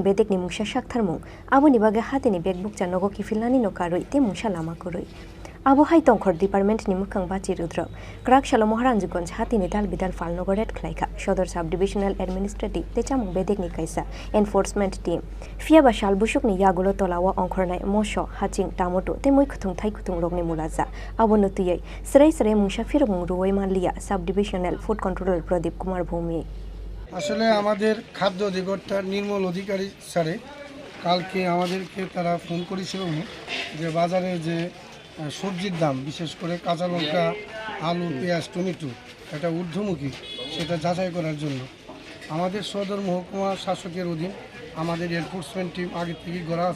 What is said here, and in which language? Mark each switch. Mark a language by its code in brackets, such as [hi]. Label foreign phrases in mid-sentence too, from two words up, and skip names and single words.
[trp] bedek ni mungsa saktharmung aboni bage hatini bekbuk janogo kifilani no karoi te mungsa lama koroi Abu Hai Tongkhor Department ni mukhang bachi rudro Krak Shalo Moharanjganj hatini dal bidal falnogo red khlaika Sodor [en] Sub Divisional Administrative [trp] te chamung bedek ni kaisa [en] enforcement team [trp] Fiaba shal busuk ni yagulo tolawa ongkhornai mosho haching tamoto te moi khutung thai khutung rokni mulaja abono tuyai srai srai musafir mung ruwai malia [en] Sub Divisional Food Controller [trp] Pradip Kumar Bhumi [bn] আসলে আমাদের খাদ্য অধিকর্তার নির্মল অধিকারী স্যারে কালকে আমাদেরকে তারা ফোন করেছিল যে বাজারে যে সবজির দাম বিশেষ করে কাঁচা লঙ্কা আলু পেঁয়াজ টমেটো এটা ঊর্ধ্বমুখী সেটা যাচাই করার জন্য আমাদের সদর মহকুমা শাসকের অধীন আমাদের [en] enforcement team [bn] আগে থেকেই গড়া আছে।